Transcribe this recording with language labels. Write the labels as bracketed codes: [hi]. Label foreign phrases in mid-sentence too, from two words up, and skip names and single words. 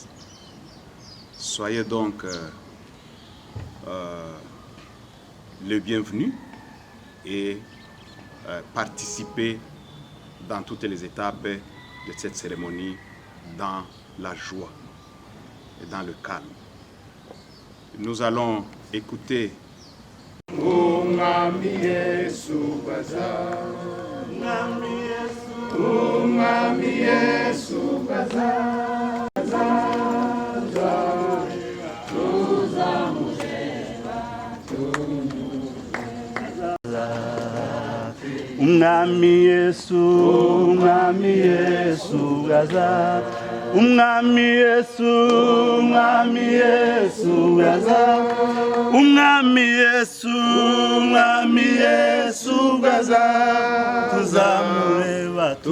[fr] Soyez donc le bienvenu et participez dans toutes les étapes de cette cérémonie dans la joie et dans le calme. Nous allons écouter [rw] Umwami Yesu gaza, Umwami Yesu gaza, Umwami Yesu, Umwami Yesu gaza, Umwami Yesu, Umwami Yesu gaza, Umwami Yesu, Umwami Yesu gaza, tuzamureba